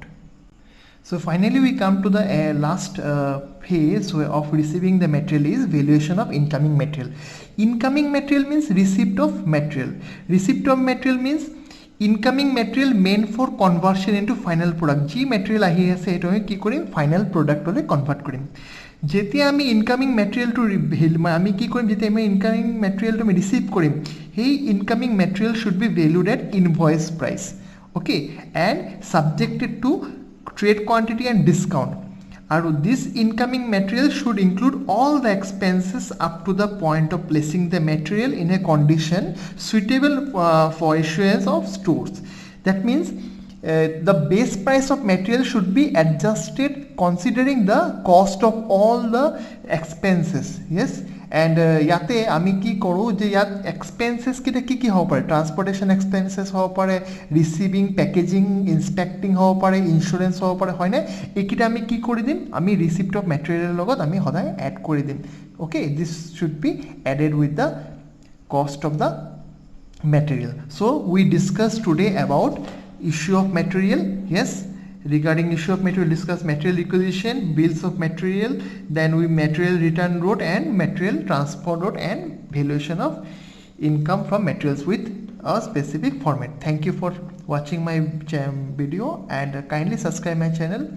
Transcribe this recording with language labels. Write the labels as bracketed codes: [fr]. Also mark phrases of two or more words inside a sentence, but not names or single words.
[en] So finally we come to the last phase of receiving the material is valuation of incoming material. Incoming material means receipt of material. Receipt of material means incoming material meant for conversion into final product. [as] যি material আহি আছে এটা আমি কি কৰিম, [en] final productলৈ convert [as] কৰিম। যেতিয়া আমি [en] incoming materialটো [as] আমি কি কৰিম, যেতিয়া আমি [en] incoming materialটো [as] আমি ৰিচিভ কৰিম, সেই [en] incoming material should be valued at invoice price, okay, and subjected to trade quantity and discount. This incoming material should include all the expenses up to the point of placing the material in a condition suitable for issuance of stores. That means the base price of material should be adjusted considering the cost of all the expenses, yes. [as] And ইয়াতে আমি কি কৰোঁ যে ইয়াত এক্সপেন্সেছ কেইটা কি হ'ব পাৰে, [en] transportation expenses [as] হ'ব পাৰে, [en] receiving, packaging, inspecting [as] হ'ব পাৰে, ইঞ্চুৰেঞ্চ হ'ব পাৰে, হয়নে? এইকেইটা আমি কি কৰি দিম, আমি [en] receipt of materialৰ [as] লগত আমি সদায় এড কৰি দিম। [en] okay, this should be added with the cost of the material. so we discuss today about issue of material, yes. Regarding issue of material, discuss material requisition, bills of material, then we material return note and material transfer note and valuation of income from materials with a specific format. Thank you for watching my video and kindly subscribe my channel.